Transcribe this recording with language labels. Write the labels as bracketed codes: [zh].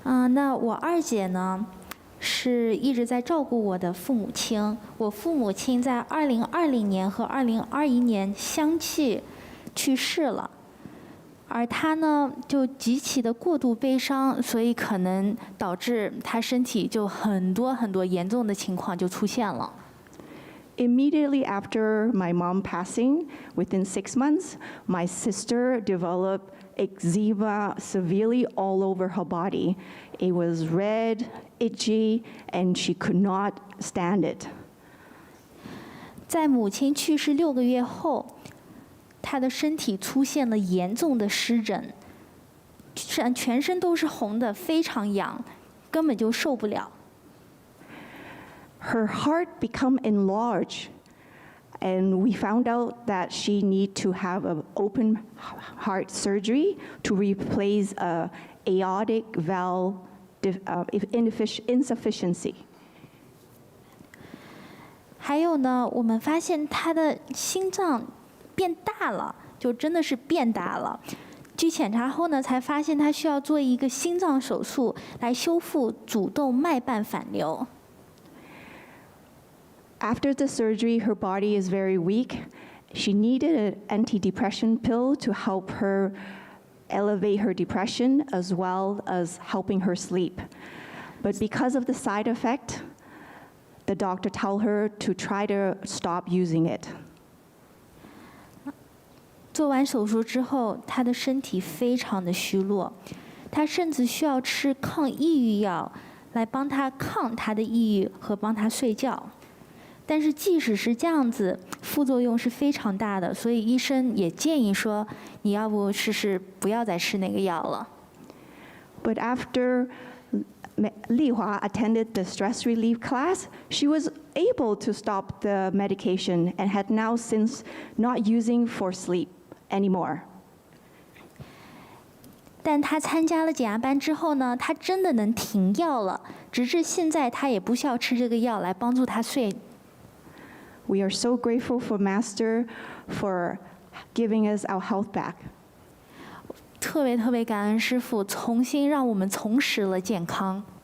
[zh] 那我2姐呢，是一直在照顾我的父母亲。我父母亲在2020年和2021年相继去世了，而她呢就极其的过度悲伤，所以可能导致她身体就很多严重的情况就出现了。 [en] Immediately after my mom passing, within 6 months, my sister developed eczema severely all over her body. It was red, itchy, and she could not stand it. [zh] 在母亲去世6个月后，她的身体出现了严重的湿疹，全身都是红的，非常痒，根本就受不了。 [en] Her heart became enlarged, and we found out that she need to have an open heart surgery to replace a aortic valve insufficiency. [zh] 还有呢，我们发现她的心脏变大了，就真的是变大了。据检查后呢，才发现她需要做一个心脏手术来修复主动脉瓣反流。 [en] After the surgery, her body is very weak. She needed an antidepressant pill to help her elevate her depression as well as helping her sleep. But because of the side effect, the doctor told her to try to stop using it. [zh] 做完手术之后，他的身体非常的虚弱，他甚至需要吃抗抑郁药来帮他抗他的抑郁和帮他睡觉。但是即使是这样子，副作用是非常大的，所以医生也建议说，你要不试试不要再吃那个药了。 [en] But after Li Hua attended the stress relief class, she was able to stop the medication and had now since not using for sleep anymore. [zh] 但他参加了减压班之后呢，他真的能停药了，直至现在他也不需要吃这个药来帮助他睡。 [en] We are so grateful for Master for giving us our health back. [zh] 特别感恩师父，重新让我们重拾了健康。